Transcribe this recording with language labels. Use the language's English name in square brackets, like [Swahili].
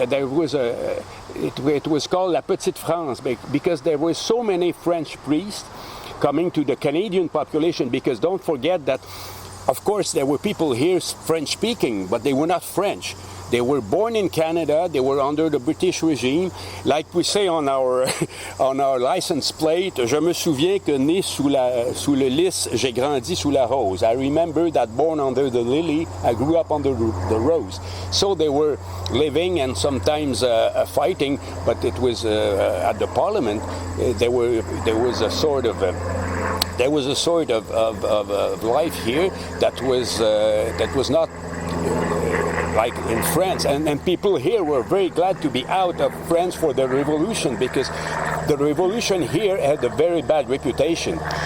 [English] It was called La Petite France because there were so many French priests coming to the Canadian population. Because don't forget that, of course, there were people here French speaking, but they were not French. They were born in Canada. They were under the British regime. Like we say on our license plate, [French] je me souviens que né sous le lys, j'ai grandi sous la rose. [English] I remember that born under the lily, I grew up under the rose. So they were living and sometimes fighting, but it was at the Parliament. There was a sort of life here that was not like in France, and people here were very glad to be out of France for the revolution, because the revolution here had a very bad reputation.